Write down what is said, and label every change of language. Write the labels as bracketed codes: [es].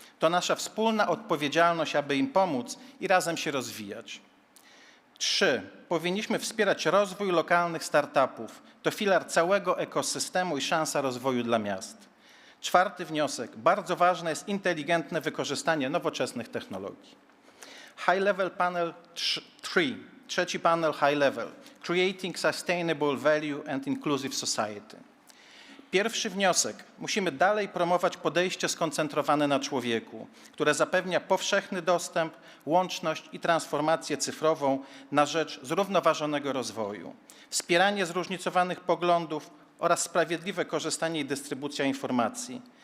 [pl] To nasza wspólna odpowiedzialność, aby im pomóc i razem się rozwijać. 3. Powinniśmy wspierać rozwój lokalnych startupów. To filar całego ekosystemu i szansa rozwoju dla miast. Czwarty wniosek. Bardzo ważne jest inteligentne wykorzystanie nowoczesnych technologii. High Level Panel 3. Trzeci panel High Level. [en] Creating Sustainable Value and Inclusive Society. [pl] Pierwszy wniosek. Musimy dalej promować podejście skoncentrowane na człowieku, które zapewnia powszechny dostęp, łączność i transformację cyfrową na rzecz zrównoważonego rozwoju, wspieranie zróżnicowanych poglądów oraz sprawiedliwe korzystanie i dystrybucja informacji.